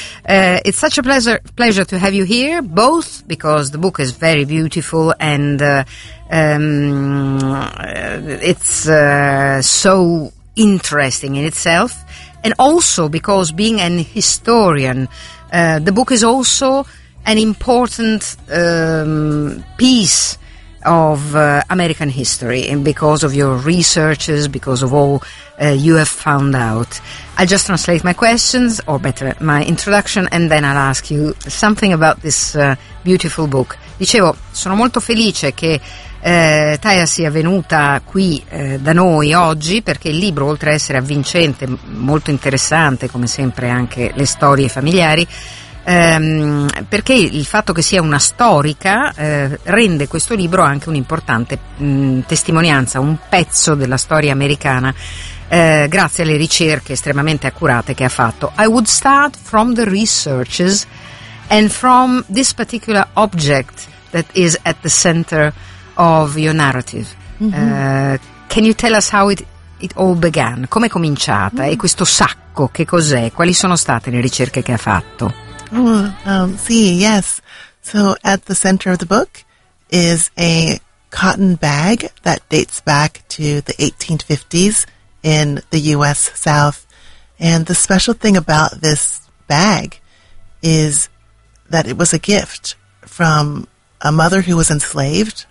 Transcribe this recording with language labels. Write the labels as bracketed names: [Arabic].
[English] It's such a pleasure to have you here, both because the book is very beautiful and it's so interesting in itself, and also because being an historian, the book is also an important piece of American history, and because of your researches, because of all you have found out. I'll just translate my questions, or better, my introduction, and then I'll ask you something about this beautiful book. [Italian] Dicevo, sono molto felice che Taya sia venuta qui da noi oggi, perché il libro, oltre a essere avvincente, molto interessante, come sempre anche le storie familiari, perché il fatto che sia una storica rende questo libro anche un'importante testimonianza, un pezzo della storia americana, grazie alle ricerche estremamente accurate che ha fatto. [English] I would start from the researches and from this particular object that is at the center of your narrative. Can you tell us how it all began? [Italian] Come è cominciata? E questo sacco che cos'è? Quali sono state le ricerche che ha fatto? [English] Yes. So at the center of the book is a cotton bag that dates back to the 1850s in the U.S. South. And the special thing about this bag is that it was a gift from a mother who was enslaved.